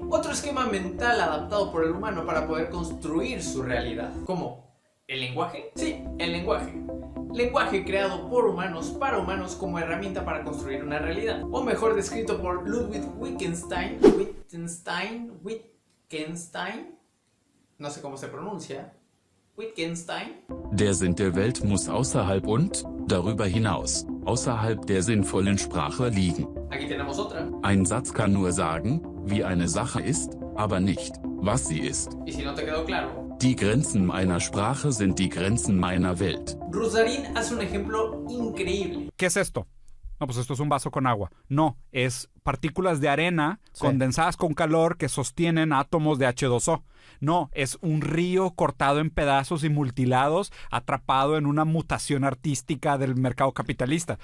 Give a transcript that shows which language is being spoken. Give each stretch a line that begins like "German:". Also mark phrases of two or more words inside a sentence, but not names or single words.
Spanish: Otro esquema mental adaptado por el humano para poder construir su realidad. ¿Cómo? ¿El lenguaje? Sí, el lenguaje. Lenguaje creado por humanos para humanos como herramienta para construir una realidad. O mejor, descrito por Ludwig Wittgenstein, no sé cómo se pronuncia, Wittgenstein.
German: Der Sinn der Welt muss außerhalb und darüber hinaus, außerhalb der sinnvollen Sprache liegen.
Spanish: Aquí tenemos otra.
German: Ein Satz kann nur sagen, wie eine Sache ist, aber nicht, was sie ist.
Spanish: Y si no te quedó claro,
German: Die Grenzen meiner Sprache sind die Grenzen meiner Welt.
Spanish: Ruzarín hace un ejemplo increíble. ¿Qué es esto? No, pues esto es un vaso con agua. No, es partículas de arena Sí. condensadas con calor que sostienen átomos de H2O. No, es un río cortado en pedazos y multilados, atrapado en una mutación artística del mercado capitalista.